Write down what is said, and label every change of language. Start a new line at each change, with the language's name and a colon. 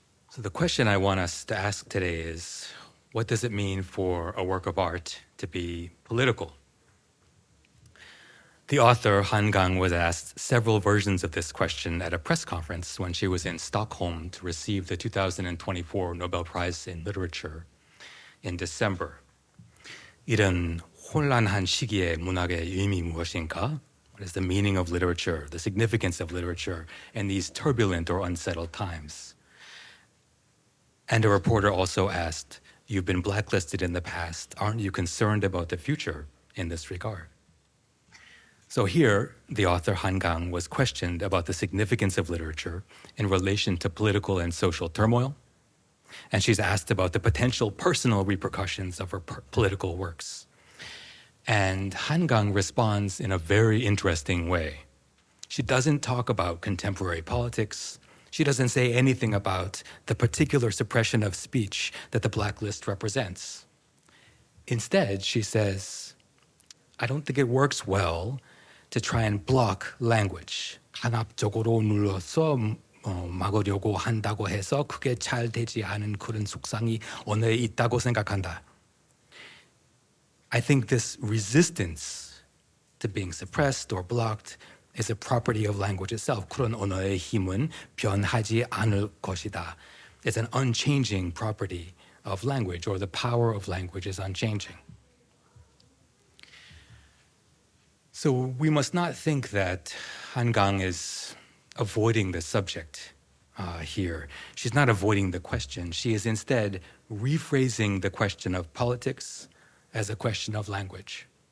English: So the question I want us to ask today is, what does it mean for a work of art to be political? The author, Kang, was asked several versions of this question at a press conference when she was in Stockholm to receive the 2024 Nobel Prize in Literature in December.
Korean: 이런 혼란한 시기의 문학의 의미 무엇인가?
English: What is the meaning of literature, the significance of literature in these turbulent or unsettled times? And a reporter also asked, you've been blacklisted in the past. Aren't you concerned about the future in this regard? So here, the author Kang was questioned about the significance of literature in relation to political and social turmoil, and she's asked about the potential personal repercussions of her political works. And Kang responds in a very interesting way. She doesn't talk about contemporary politics. She doesn't say anything about the particular suppression of speech that the blacklist represents. Instead, she says, I don't think it works well to try and block language.
Korean: 강압적으로 눌러서 막으려고 한다고 해서 그게 잘 되지 않은 그런 속상이 언어에 있다고 생각한다.
English: I think this resistance to being suppressed or blocked is a property of language itself.
Korean: 그런 언어의 힘은 변하지 않을 것이다.
English: It's an unchanging property of language, or the power of language is unchanging. So we must not think that Kang is avoiding the subject here. She's not avoiding the question. She is instead rephrasing the question of politics as a question of language.